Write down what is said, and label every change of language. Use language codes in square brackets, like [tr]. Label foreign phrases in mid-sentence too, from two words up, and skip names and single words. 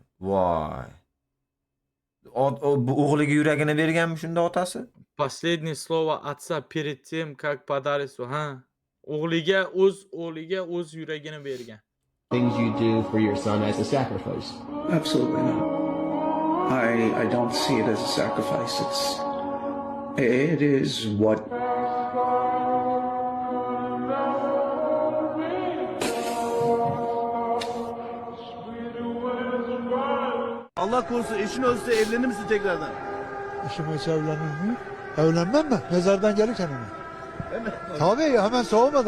[uz] Voy. Bu o'g'liga yuragini berganmi shunda otasi? [ru] Последнее слово отца перед тем, как подарить свой, [uz] ha. O'g'liga o'z yuragini bergan. [en] Things you do for your son as a sacrifice. Absolutely not. I don't see it as a sacrifice. It is what [tr] Allah korusun eşin ölse evlenir misin tekrardan? İşim olsa evlenir mi? Evlenmem mi? Mezardan gelirken mi? Tabii hemen soğumadan.